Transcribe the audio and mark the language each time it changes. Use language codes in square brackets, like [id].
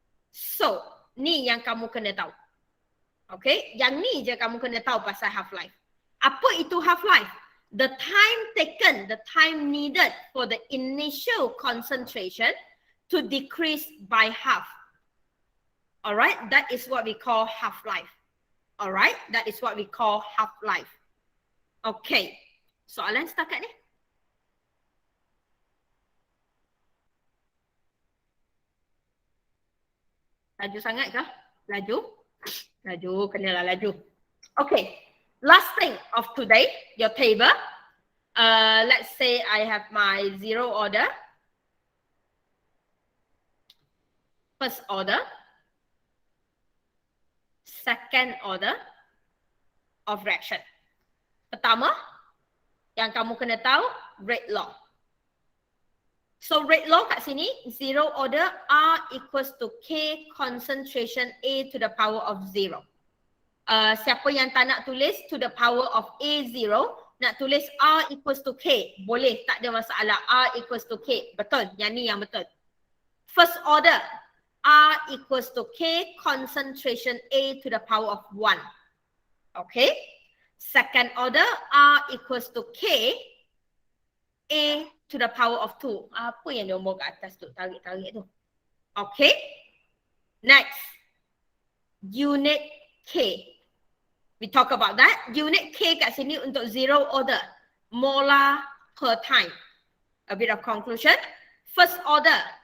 [ms] So, ni yang kamu kena tahu. Okay, yang ni je kamu kena tahu pasal half-life. Apa itu half-life? [en] The time taken, the time needed for the initial concentration to decrease by half. Alright, that is what we call half-life. Alright, that is what we call half-life. [ms] Okay, soalan setakat ni? Laju sangat kah? Laju? Laju, kenalah laju. [en] Okay, last thing of today, your table. Let's say I have my 0 order. First order. Second order of reaction. [ms] Pertama, yang kamu kena tahu, rate law. [en] So rate law [ms] kat sini, [en] zero order R equals to K concentration A to the power of 0. [ms] Siapa yang tak nak tulis [en] to the power of A0, [ms] nak tulis [en] R equals to K, [ms] boleh, tak ada masalah. [en] R equals to K, [ms] betul, yang ni yang betul. [en] First order, R equals to K concentration A to the power of 1. Okay. Second order, R equals to K A to the power of 2. [ms] Apa yang nombor kat atas tu? Tarik-tarik tu. Okay. Next. [en] Unit K. We talk about that. Unit K [ms] kat sini untuk [en] zero order. Molar per time. A bit of conclusion. First order.